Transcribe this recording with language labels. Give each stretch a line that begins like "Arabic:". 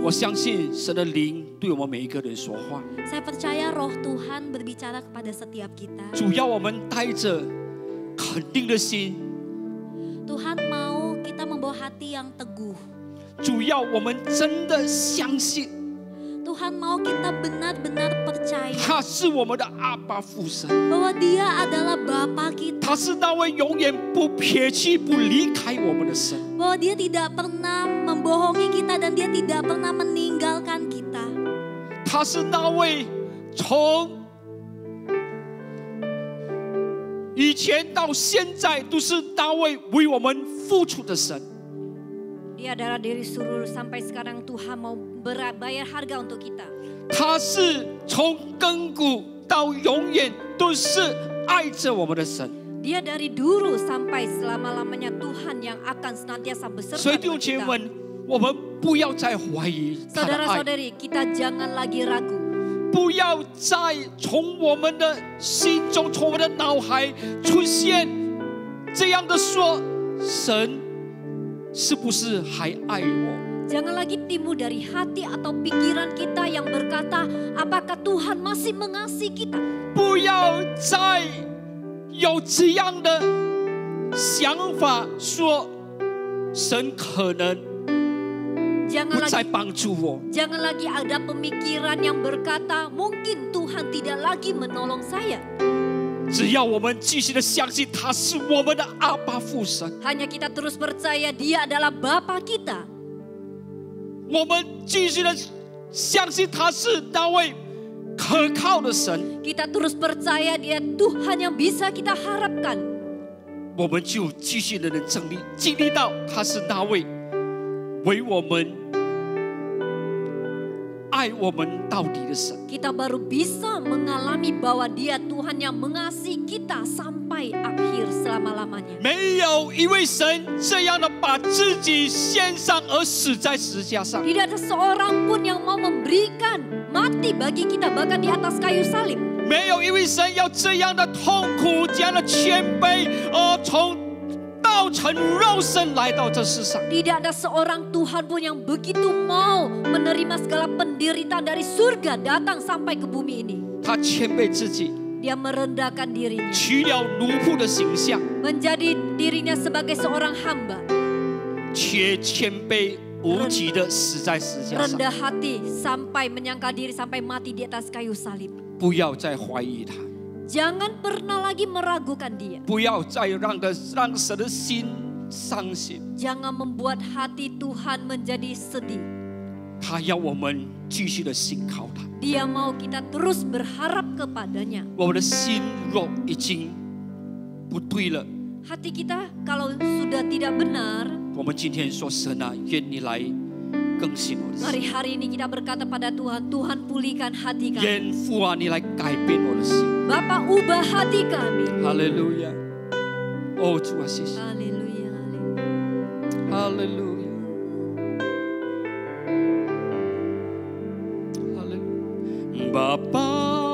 Chinese: 我相信神的灵对我们每一个人说话。
Indonesian: saya percaya roh Tuhan berbicara kepada setiap kita.
Chinese: 主要我们带着肯定的心，
Indonesian: Tuhan mau kita membawa hati yang teguh.
Chinese: 主要我们真的相信
Indonesian: Tuhan mau kita benar-benar percaya
Chinese: 他是我们的阿爸父神，
Indonesian: bahwa Dia adalah Bapa kita,
Chinese: 他是那位永远不撇弃、不离开我们的神。
Indonesian: bahwa Dia tidak pernah membohongi kita dan Dia tidak pernah meninggalkan kita.
Chinese: 他是那位从以前到现在都是那位为我们付出的神。
Indonesian: Dia adalah dari dulu sampai sekarang Tuhan mau bayar harga untuk kita.
Chinese: 他是从亘古到永远都是爱着我们的神。
Indonesian: Dia dari dulu sampai selama-lamanya Tuhan yang akan senantiasa beserta
Chinese: 所以弟兄
Indonesian: dengan
Chinese: 姐妹
Indonesian: kita.
Chinese: 们，我们不要再怀疑他的爱，
Indonesian: Saudara-saudari, kita jangan lagi ragu.
Chinese: 不要再从我们的心中、从我们的脑海出现这样的说：神是不是还爱我？
Indonesian: Jangan lagi timbul dari hati atau pikiran kita yang berkata, apakah Tuhan masih mengasihi kita?
Chinese: 不要再有这样的想法，说神可能
Indonesian: Jangan
Chinese: 不再
Indonesian: lagi
Chinese: 帮助我。
Indonesian: Jangan lagi ada pemikiran yang berkata, mungkin Tuhan tidak lagi menolong saya.
Chinese: 只要我们继续的相信他是我们的阿爸父神，
Indonesian: Hanya kita terus percaya Dia adalah Bapa kita.
Chinese: 我们继续的相信他是那位可靠的神，
Indonesian: Kita terus percaya Dia Tuhan yang bisa kita harapkan.
Chinese: 我们就继续的能经历到他是那位为我们爱我们到底的神。
Indonesian: Kita baru bisa mengalami bahwa Dia Tuhan yang mengasihi kita sampai akhir selama-lamanya.
Chinese: 没有一位神这样的把自己献上而死在十字架上，
Indonesian: Tidak ada seorang pun yang mau memberikan mati bagi kita bahkan di atas kayu salib.
Chinese: 没有一位神要这样的痛苦、这样的谦卑，从道成肉身来到这世上。
Indonesian: Tidak ada seorang Tuhan pun yang begitu mau menerima segala penderitaan dari surga datang sampai ke bumi ini.
Chinese: 他谦卑自己，
Indonesian: Dia merendahkan dirinya,
Chinese: 取了奴仆的形象，
Indonesian: menjadi dirinya sebagai seorang hamba,
Chinese: 且谦卑无极的死在十字架上。
Indonesian: rendah hati sampai menyangkal diri sampai mati di atas kayu salib.
Chinese: 不要再怀疑他，
Indonesian: Jangan pernah lagi meragukan Dia.
Chinese: 不要再让神的心伤心。
Indonesian: Jangan membuat hati Tuhan menjadi sedih.
Chinese: 他要我们继续的信靠他。
Indonesian: Dia mau kita terus berharap kepadanya.
Chinese: 我们的心若已经不对了，
Indonesian: Hati kita kalau sudah tidak benar,
Chinese: 我们今天说神啊，愿你来更新我的心，
Indonesian: mari hari ini kita berkata pada Tuhan, Tuhan pulihkan hati kami.
Chinese: 愿父啊，你来改变我的心。
Indonesian: Bapa ubah hati kami.
Chinese: 哈利路亚！哦，主啊，谢谢，
Indonesian: Haleluya, haleluya.
Chinese: 哈利路亚，哈利路亚，爸爸。